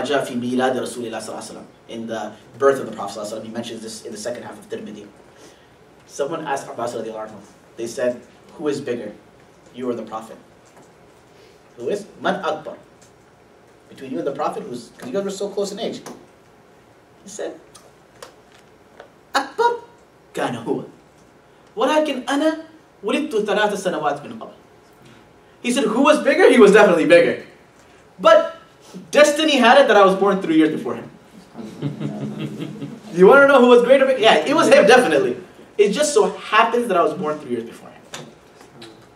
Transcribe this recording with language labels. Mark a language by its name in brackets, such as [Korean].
[English] In the birth of the Prophet ﷺ, he mentions this in the second half of Tirmidhi. Someone asked Abbas radiallahu anhu, they said, who is bigger, you or the Prophet? Who is? Man akbar. Between you and the Prophet, because you guys were so close in age. He said, [Arabic] akbar كان هو ولكن أنا ولدت 3 سنوات من قبل. [English] He said, who was bigger? He was definitely bigger. But destiny had it that I was born 3 years before him. You want to know who was greater? Yeah, it was him, definitely. It just so happens that I was born 3 years before him.